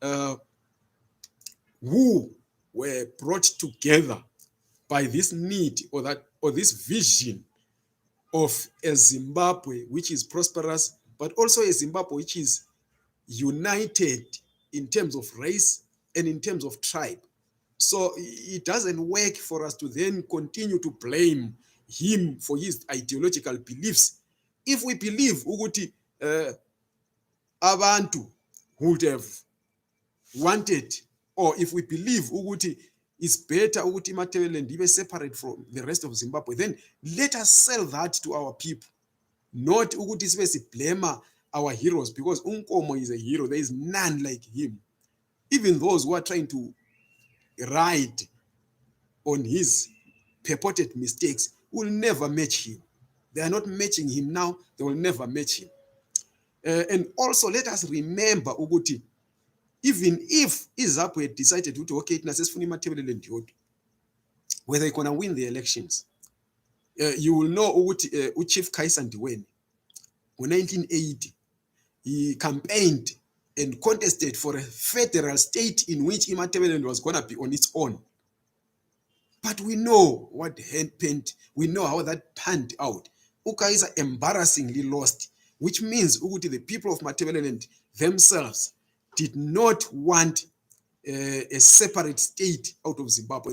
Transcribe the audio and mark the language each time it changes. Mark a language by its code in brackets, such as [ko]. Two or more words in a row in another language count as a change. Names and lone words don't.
[en] who were brought together by this need or this vision of a Zimbabwe which is prosperous, but also a Zimbabwe which is united in terms of race and in terms of tribe. So it doesn't work for us to then continue to blame him for his ideological beliefs. If we believe ukuthi abantu would have wanted, or if we believe ukuthi it's better ukuthi iMatabeleland ibe separate from the rest of Zimbabwe, then let us sell that to our people, not [nd] ukuthi sibe [en] blame our heroes, because uNkomo is a hero. There is none like him. Even those who are trying to ride on his purported mistakes will never match him. They are not matching him now. They will never match him. And also let us remember ukuthi even if izaphu had decided [nd] ukuthi okay thina sesifuna iMatabeleland yodwa, [en] whether they're going to win the elections, you will know ukuthi uChief Khaisa Ndiweni ngo-1980 he campaigned and contested for a federal state in which iMatabeleland was going to be on its own. But we know what happened. We know how that panned out. uKhaisa embarrassingly lost, which means ukuthi the people of Matabeleland themselves did not want a separate state out of Zimbabwe.